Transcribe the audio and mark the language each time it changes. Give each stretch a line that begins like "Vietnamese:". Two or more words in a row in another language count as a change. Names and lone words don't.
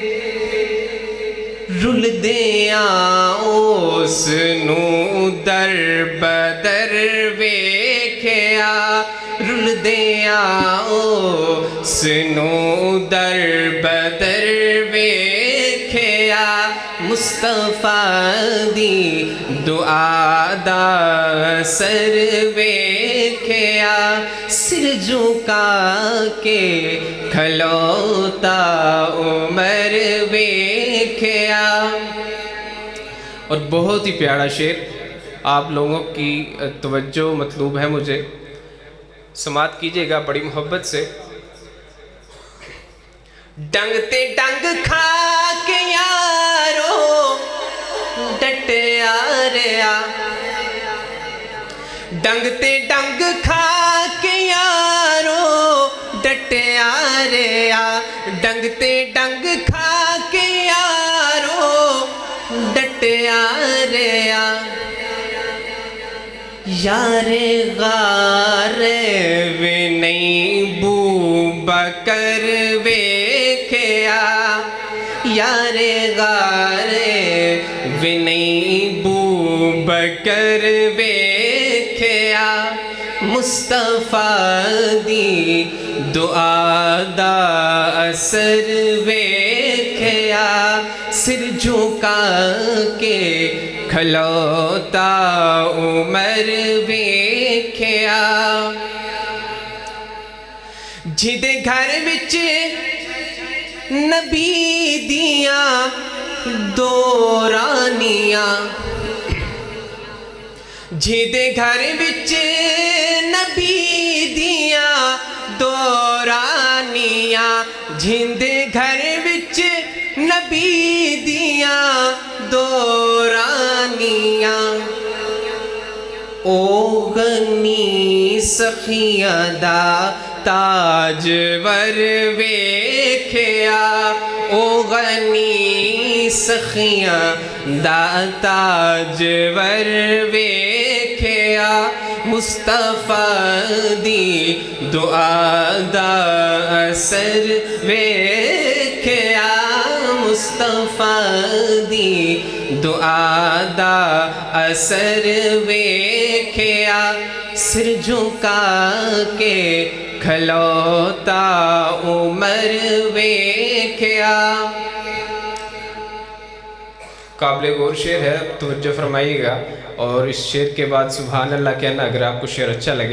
Punjabi: رل دیاں اس نوں در بدر ویکھیا، رل دیاں اس نوں در بدر ویکھیا، مصطفیٰ دی دعا دا اثر ویکھیا، سر جھکا کے کھلوتا عمر ویکھیا۔
Urdu: اور بہت ہی پیارا شعر، آپ لوگوں کی توجہ مطلوب ہے، مجھے سماعت کیجئے گا بڑی محبت سے۔
Punjabi: ڈنگ تے ڈنگ کھا کے یارو ڈٹیا رہیا، ڈنگ تے ڈنگ کھا کے یارو ڈٹیا رہیا، ڈنگ تے ڈنگ کھا کے یارو ڈٹیا رہیا، یار غار وے نہیں بو بکر ویکھیا، یار غار وے نہیں بو بکر ویکھیا، مصطفیٰ دی دعا دا اثر ویکھیا، سر جھکا کے کھلوتا عمر ویکھیا جہدے گھر وچ نبی دیاں دو رانیاں جہدے گھر وچ نبی دیاں دو رانیاں جہدے گھر وچ نبی دیاں دو رانیاں او غنی سخیاں دا تاجور ویکھیا او غنی سخیاں دا تاجور ویکھیا مصطفیٰ دی دعا دا اثر ویکھیا مصطفیٰ دی دعا دا اثر ویکھیا سر جھکا کے کھلوتا عمر ویکھیا
Urdu: قابل غور شعر ہے، توجہ فرمائیے گا اور اس شعر کے بعد سبحان اللہ کہنا اگر آپ کو شعر اچھا لگے۔